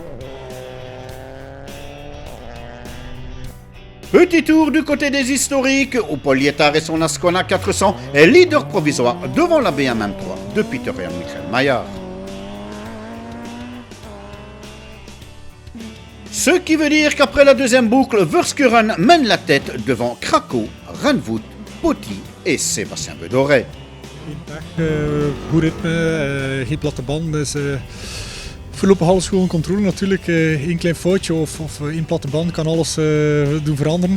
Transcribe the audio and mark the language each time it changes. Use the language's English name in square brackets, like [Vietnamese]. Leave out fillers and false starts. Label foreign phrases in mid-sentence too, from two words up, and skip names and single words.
[French] Petit tour du côté des historiques, où Paul Lietard et son Ascona 400 est leader provisoire devant la BM3 de Peter et Michel Maillard. Ce qui veut dire qu'après la deuxième boucle, Verskuren mène la tête devant Krakow, Renvoet, Poty et Sébastien Bedoret. [Dutch] Goedendag, goed ritme, geen platte band, dus voorlopig alles gewoon controle. Natuurlijk, één klein foutje of één platte band kan alles doen veranderen.